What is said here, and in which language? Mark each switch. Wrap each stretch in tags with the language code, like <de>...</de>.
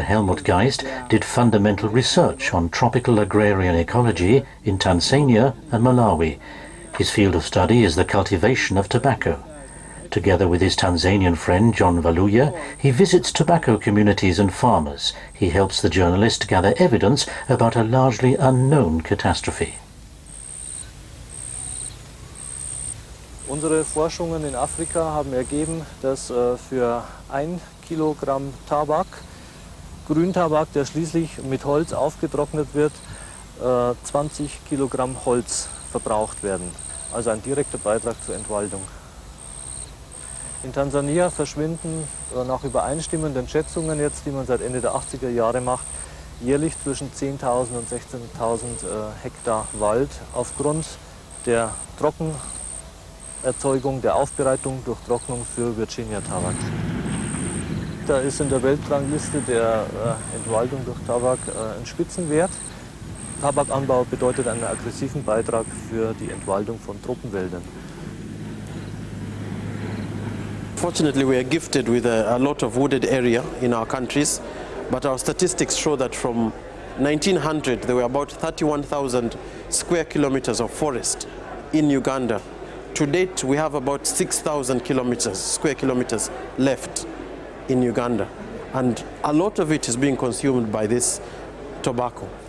<en>Helmut Geist did fundamental research on tropical agrarian ecology in Tanzania and Malawi. His field of study is the cultivation of tobacco. Together with his Tanzanian friend John Valuya, he visits tobacco communities and farmers. He helps the journalist gather evidence about a largely unknown catastrophe.</en> <de>Unsere Forschungen in Afrika haben ergeben, dass für 1 Kilogramm Tabak, Grüntabak, der schließlich mit Holz aufgetrocknet wird, 20 Kilogramm Holz verbraucht werden. Also ein direkter Beitrag zur Entwaldung. In Tansania verschwinden nach übereinstimmenden Schätzungen jetzt, die man seit Ende der 80er Jahre macht, jährlich zwischen 10.000 und 16.000 Hektar Wald aufgrund der Trockenerzeugung, der Aufbereitung durch Trocknung für Virginia-Tabak. Da ist in der Weltrangliste der Entwaldung durch Tabak ein Spitzenwert. Tabakanbau bedeutet einen aggressiven Beitrag für die Entwaldung von Tropenwäldern.</de> <en>Fortunately, we are gifted with a lot of wooded area in our countries, but our statistics show that from 1900 there were about 31,000 square kilometers of forest in Uganda. To date, we have about 6,000 square kilometers left in Uganda, and a lot of it is being consumed by this tobacco.</en>